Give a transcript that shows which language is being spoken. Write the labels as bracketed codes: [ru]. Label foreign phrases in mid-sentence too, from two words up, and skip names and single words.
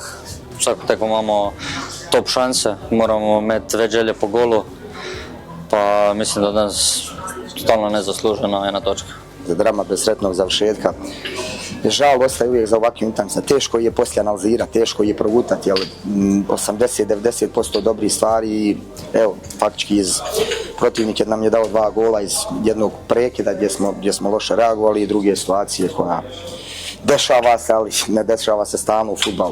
[sl] Vsako tekmo imamo top šanse, moramo imeti več želje po golu. [bs] Pa mislim da danas totalno nezaslužena jedna točka. Drama bez sretnog završetka. Žal ostaje uvijek za ovakvim utakmicama. Teško je poslije analizirati, teško je progutati, ali 80-90% dobrih stvari i evo, faktički protivnik nam je dao 2 gola iz jednog prekida gdje smo loše reagovali i druge situacije koja dešava se, ali ne dešava se stalno u fudbalu.